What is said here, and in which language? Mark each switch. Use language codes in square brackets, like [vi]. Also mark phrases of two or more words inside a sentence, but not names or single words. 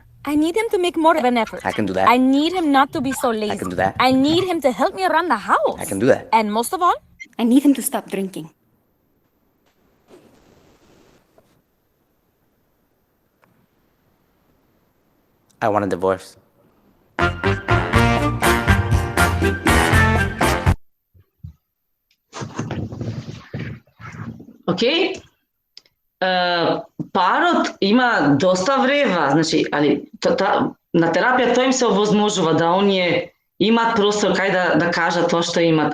[en] I need him to make more of an effort. I can do that. I need him not to be so lazy. I can do that. I need him to help me around the house. I can do that. And most of all, I need him to stop drinking. I want a divorce. [mk] Океј, парот има доста врева, значи, али на терапија тоа им се овозможува да оние имат простор кај да кажат тоа што имат.